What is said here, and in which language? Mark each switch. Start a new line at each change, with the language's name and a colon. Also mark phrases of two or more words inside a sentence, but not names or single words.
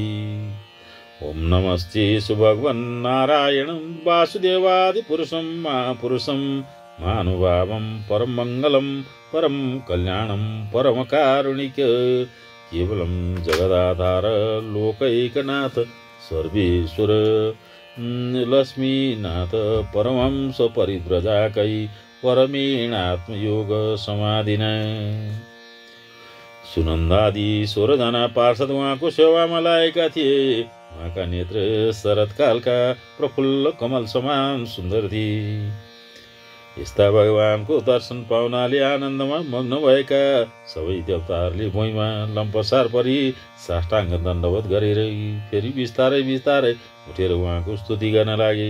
Sanskrit: ओम नमस्ते सुभगवन्नारायणं वासुदेवादिपुरुषं महापुरुषं महानुभावं परम मंगलम परम कल्याणं परमकारुणिक केवलं जगदाधार लोकैकनाथ सर्वेश्वर लक्ष्मीनाथ परमहंस परिव्रजाकै परमेणात्मयोग समाधिना।
Nepali: सुनन्दादि 16 जना पार्षद उहाँको सेवामा लागेका थिए। उहाँका नेत्र शरतकालका प्रफुल्ल कमल समान सुन्दर थिए। यस्ता भगवानको दर्शन पाउनाले आनन्दमा मग्न भएका सबै देवताहरूले भुइँमा लम्पसार परी साष्टाङ्ग दण्डवत गरेर फेरि बिस्तारै बिस्तारै उठेर उहाँको स्तुति गर्न लागे।